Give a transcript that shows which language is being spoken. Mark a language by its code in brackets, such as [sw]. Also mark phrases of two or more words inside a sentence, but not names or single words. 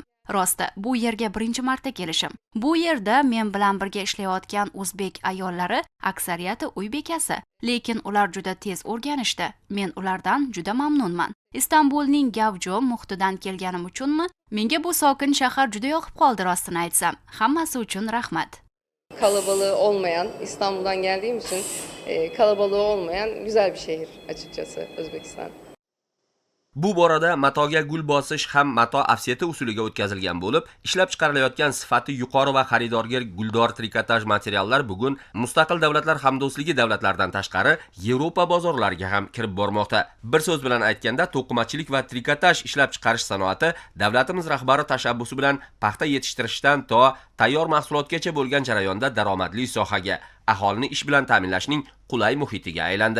[uz] Rosti, bu yerga birinchi marta kelishim. Bu yerda men bilan birga ishlayotgan o'zbek ayollari aksariyati uy bekasi, lekin ular juda tez o'rganishdi. Men ulardan juda mamnunman. Istanbulning gavjum muhitidan kelganim uchunmi? Menga bu sokin shahar juda yoqib qoldi rostini aytsam. Hammasi uchun rahmat. [tr] Kalabalığı olmayan, İstanbul'dan geldiğim için kalabalığı olmayan güzel bir şehir açıkçası Özbekistan. [uz] Bu borada matoga gul bosish ham mato ofseti usuliga o'tkazilgan bo'lib, ishlab chiqarilayotgan sifati yuqori va xaridorga guldor trikotaj materiallar bugun mustaqil davlatlar hamdo'stligi davlatlaridan tashqari Yevropa bozorlariga ham kirib bormoqda. Bir so'z bilan aytganda, to'qimachilik va trikotaj ishlab chiqarish sanoati davlatimiz rahbari tashabbusi bilan paxta yetishtirishdan to tayyor mahsulotgacha bo'lgan jarayonda daromadli sohaga, aholini ish bilan ta'minlashning qulay muhitiga aylandi.